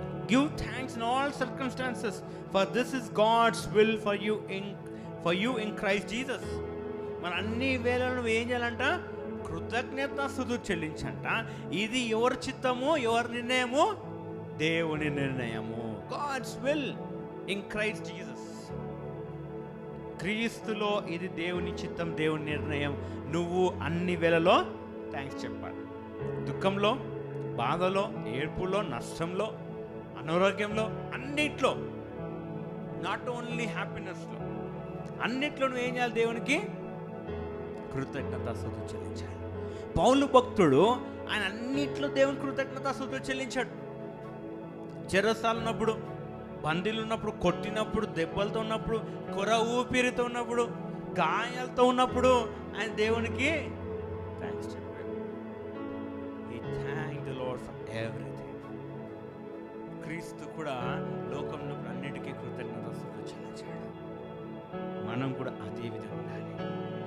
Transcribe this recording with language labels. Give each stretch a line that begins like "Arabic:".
English: Give thanks in all circumstances, for this is God's will for you in Christ Jesus.
Telugu: మన అన్ని వేళలో నువ్వు ఏం చేయాలంట? కృతజ్ఞతాస్తుతులు చెల్లించంట. ఇది ఎవరి చిత్తము, ఎవరి నిర్ణయము? దేవుని నిర్ణయము.
English: God's will in Christ Jesus.
Telugu: క్రీస్తులో ఇది దేవుని చిత్తం, దేవుని నిర్ణయం. నువ్వు అన్ని వేళలో థ్యాంక్స్ చెప్పాలి. దుఃఖంలో, బాధలో, ఏడ్పులో, నష్టంలో, అనారోగ్యంలో, అన్నిట్లో,
English: not only హ్యాపీనెస్లో,
Telugu: అన్నిట్లో నువ్వు ఏం చేయాలి? దేవునికి కృతజ్ఞతాస్తుతులు చెల్లించాలి. పౌలు భక్తుడు ఆయన అన్నిట్లో దేవుని కృతజ్ఞతాస్తుతులు చెల్లించాడు. చెరసాలు ఉన్నప్పుడు, బందీలు ఉన్నప్పుడు, కొట్టినప్పుడు, దెబ్బలతో ఉన్నప్పుడు, కొర ఊపిరితో ఉన్నప్పుడు, గాయాలతో ఉన్నప్పుడు ఆయన దేవునికి థ్యాంక్స్ చెప్పాడు.
English: He thanked the Lord for everything.
Telugu: క్రీస్తు కూడా లోకంలో అన్నిటికీ కృతజ్ఞతాస్తుతులు చెల్లించాడు. మనం కూడా అదే విధంగా ఉండాలి.